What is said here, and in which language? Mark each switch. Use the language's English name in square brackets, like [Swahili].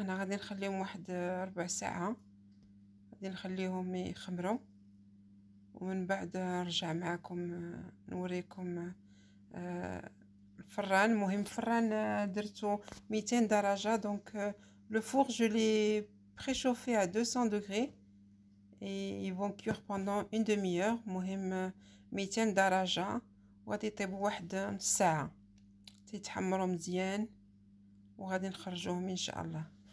[Arabic] هنا غادي نخليهم واحد ربع ساعة، غادي نخليهم يخمروا، ومن بعد نرجع معكم نوريكم الفران. المهم الفران درتو 200 درجة. [French] دونك le four je l'ai préchauffé à 200 degrés et ils vont cuire pendant une demi-heure. [Arabic] المهم 200 درجة وغادي يطيبوا واحد نص ساعة تيتحمروا مزيان، وغادي نخرجوهم ان شاء الله.